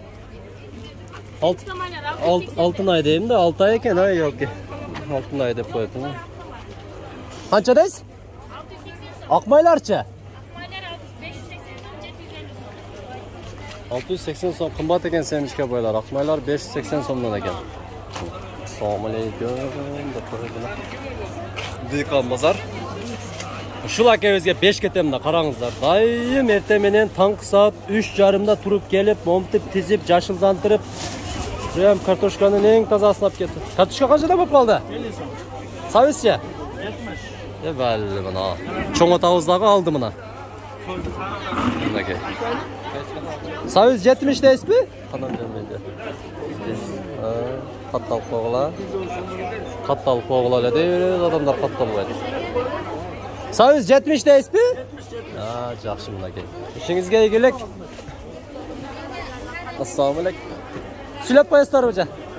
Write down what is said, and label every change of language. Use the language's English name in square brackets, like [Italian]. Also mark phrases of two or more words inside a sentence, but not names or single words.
[Kyrgyz] Алтын ай дейм да, 6 ай экен, ай yoki. Алтын ай деп коет. Канча дейсиз? 680 сом. Ак майларчы? Maylar 580 сом, 680 750 сом. сом кымбат экен семишке байлар. Ак майлар 580 сомдон экен. [Uzbek] Assalomu alaykum [Kyrgyz] деп коет. Дыйкан базар. Ушул акебизге 5 кетем да, караңыздар. Дайым эртең менен таңкы саат 3:30да туруп келип, момтип тизип, жашылдантырып, прям картошканын эң тазасын алып кетти. Картошка канчада болуп калды? 50 сом. Сабизчи? 70. Балли мына. Чоң атабыз дагы алды мына. Мынакей. Сабиз 70 дейсизби? Канам жемейди. Катталып койгула. Катталып койгула эле дейбиз, адамдар катталбайт. Сабиз 70 дейсизби? Жакшы мынакей. Ишиңизге ийгилик. [Uzbek] Assalomu alaykum. [Kyrgyz] Сүйлөп коесуздарбы жа?